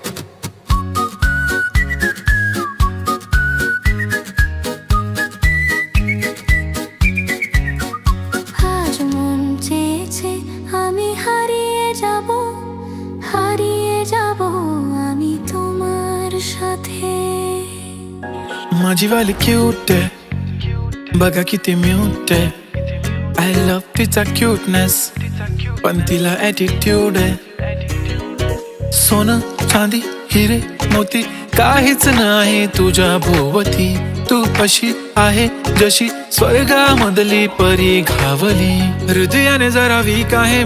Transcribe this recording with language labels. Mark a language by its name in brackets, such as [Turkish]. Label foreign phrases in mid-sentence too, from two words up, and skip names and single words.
[Bangla] আজ মন চেয়েছে আমি হারিয়ে যাব, হারিয়ে যাব আমি তোমার साथे [Marathi] माझी वाली क्यूट आहे बघा किती म्यूट आहे [English] I love [Marathi] तिचा क्यूटनेस पण तिला ॲटिट्यूड आहे सोनं चांदी हिरे मोती काहीच नाही तुझ्या भोवती तू अशी आहे जशी स्वर्गामधली परी घावली हृदयाने जरा वीक आहे